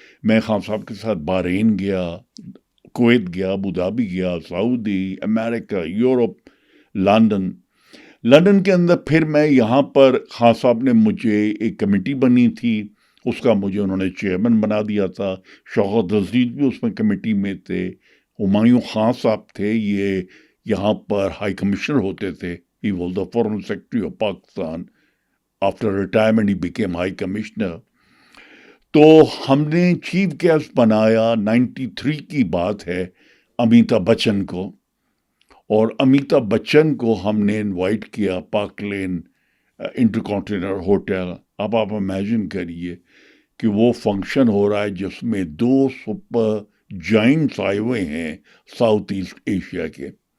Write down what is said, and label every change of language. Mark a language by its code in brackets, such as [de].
[ur] میں خان صاحب کے ساتھ بحرین گیا، کویت گیا، ابو ظہبی گیا، سعودی، امریکہ، یورپ، لندن کے اندر. پھر میں یہاں پر خان صاحب نے مجھے ایک کمیٹی بنی تھی، اس کا مجھے انہوں نے چیئرمین بنا دیا تھا. شوکت عزیز بھی اس میں کمیٹی میں تھے. ہمایوں خان صاحب تھے، یہ یہاں پر ہائی کمشنر ہوتے تھے. [en] He was the Foreign Secretary of Pakistan. After retirement, he became High Commissioner. [ur] تو ہم نے چیف گیسٹ بنایا، 93 کی بات ہے، امیتابھ بچن کو. اور امیتابھ بچن کو ہم نے انوائٹ کیا پارک لین انٹرکانٹیننٹل ہوٹل. اب آپ امیجن کریے کہ وہ فنکشن ہو رہا ہے جس میں 2 سپر جائنٹس آئے ہوئے ہیں ساؤتھ ایسٹ ایشیا کے.